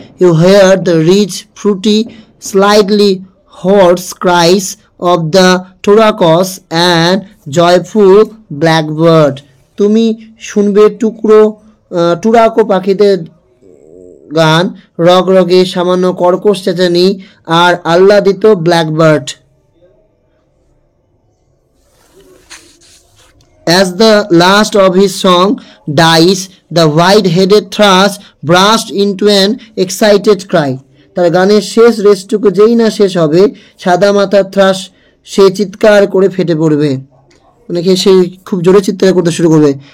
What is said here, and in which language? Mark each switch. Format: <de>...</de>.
<en>You hear the rich fruity slightly hoarse cries of the turquoise and joyful blackbird.</en> <bn>তুমি শুনবে টুরাকো পাখিদের গান, রগরগে সামান্য কর্কশ চেঁচানি আর আহ্লাদিত blackbird.</bn> <en>As the last of his song dies, the white-headed thrush burst into an excited cry.</en> <bn>তার গানের শেষ রেসটুকু যেই না শেষ হবে, সাদা মাথার থ্রাশ সে চিৎকার করে ফেটে পড়বে। অনেকে সেই খুব জোরে চিৎকার করতে শুরু করবে।</bn>